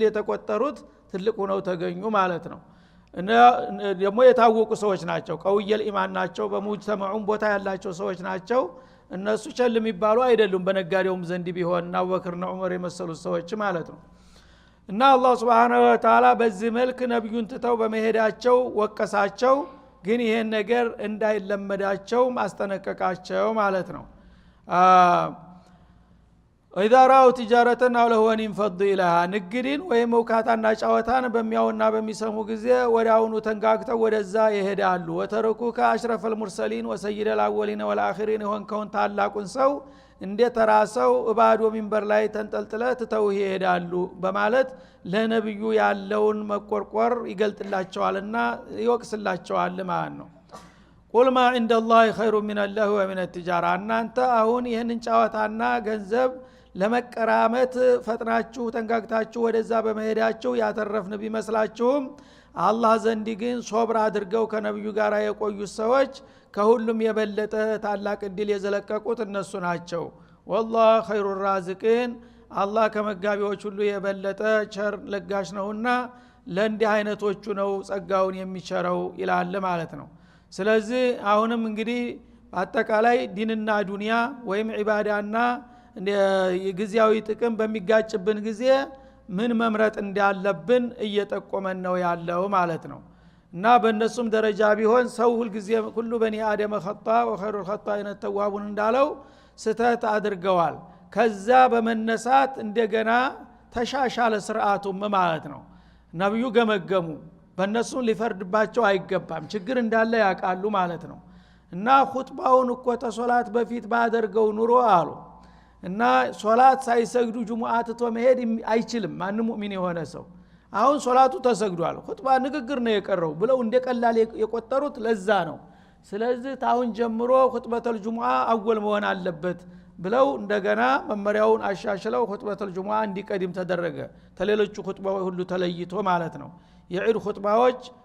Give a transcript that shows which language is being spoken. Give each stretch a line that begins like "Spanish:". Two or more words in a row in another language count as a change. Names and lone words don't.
Amharic: የተቆጠሩት ትልቅ ሆነው ተገኙ ማለት ነው። እና ደግሞ የታወቁ ሰዎች ናቸው፣ ቀውየል ኢማን ናቸው፣ በሙጅተማዑም ቦታ ያላቸው ሰዎች ናቸው። እነሱ ቸል የሚባሉ አይደሉም በነጋዴውም ዘንድ ቢሆንና አቡበክርና ዑመር የመሰሉት ሰዎች ማለት ነው። እና አላህ Subhanahu Wa Ta'ala በዚህ መልክ ነብዩን ትተው በመሄዳቸው ወቀሳቸው። ግን ይሄን ነገር እንዳይለመዳቸው ማስጠነቀቃቸው ማለት ነው።
Arabic: وإذا راوا تجارة أو لهوا انفضوا إليها
Amharic: ንግድን ወይ መውካታና ጫወታን በሚያውና በሚሰሙ ጊዜ ወዳውኑ ተንጋግተው ወደዛ ይሄዳሉ።
Arabic: وتركوك أشرف المرسلين وسيد الأولين والآخرين
Amharic: ሆንከውን ታላቁን ሰው እንደ ተራሰው ባዶ ሚንበር ላይ ተንጠልጥለ ትተው ይሄዳሉ በማለት ለነብዩ ያለውን መቆርቆር ይገልጥላቸዋልና ይወቅስላቸዋል ማለት ነው።
Arabic: قل ما عند الله خير من الله ومن التجارة
Amharic: እናንተ አሁን ይሄንን ጫወታና ገንዘብ ለመቀራመት ፈጥናችሁ ተንጋግታችሁ ወደዛ በመሄዳችሁ ያተረፍን ቢመስላችሁም አላህ ዘንድ ግን ሶብር አድርገው ከነብዩ ጋር የቆዩ ሰዎች ከሁሉም የበለጠ ታላቅ እድል የዘለቀቁት እነሱ ናቸው።
Arabic: والله خير الرازقين
Amharic: አላህ ከመጋቢዎች ሁሉ የበለጠ ቸር ለጋሽ ነውና ለእንዲህ አይነቶቹ ነው ጸጋውን የሚቸረው ይላል ማለት ነው። ስለዚህ አሁንም እንግዲህ አጠቃላይ ዲንና ዱንያ ወይም ዒባዳና የጊዜያዊ ጥቅም በሚጋጭብን ጊዜ ምን መምረጥ እንዳለብን እየጠቆመን ነው ያለው ማለት ነው። እና በእነሱም ደረጃ ቢሆን ሰው ሁሉ ጊዜ ሁሉ
Arabic: بني آدم خطاء وخير الخطائين التوابون
Amharic: እንዳለው ስተት አድርገዋል። ከዛ በመነሳት እንደገና ተሻሻለ ስርዓቱም ማለት ነው። ነብዩ ገመገሙ በእነሱም ሊፈርድባቸው አይገባም፣ ችግር እንዳለ ያውቃሉ ማለት ነው። እና ኹጥባውን እኮ ተሶላት በፊት ባደርገው ኑሮ አሉ እና ሶላት ሳይሰግዱ ጁሙአ ተቶ መሄድ አይችልም ማንም ሙእሚን የሆነ ሰው። አሁን ሶላቱ ተሰግዷል ኹጥባ ንግግር ነው የቀረው ብለው እንደቀላል የቆጠሩት ለዛ ነው። ስለዚህ ታውን ጀምሮ
Arabic: خطبة الجمعة
Amharic: አወል መሆን አለበት ብለው እንደገና መመሪያውን አሻሽለው
Arabic: خطبة الجمعة
Amharic: እንዲቀድም ተደረገ ተሌሎቹ ኹጥባዎች ሁሉ ተለይቶ ማለት ነው። የዒድ ኹጥባዎች